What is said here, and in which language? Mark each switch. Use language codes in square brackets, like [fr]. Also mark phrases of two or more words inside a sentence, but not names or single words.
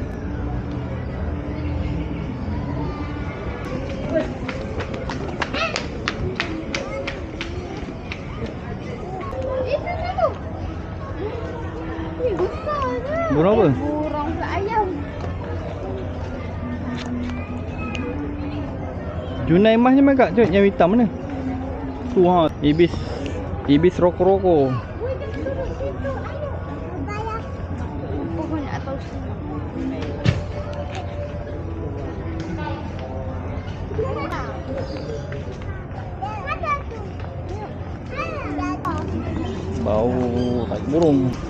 [ms] Itu tu. Ni besar kan? Burung apa? Burung ke ayam. Junaimah ni mana kak? Yang hitam mana? Tu ha. Ibis roko-roko. Woi, jangan duduk situ. Ayo. Bayar. Pohon atau Bau tak burung.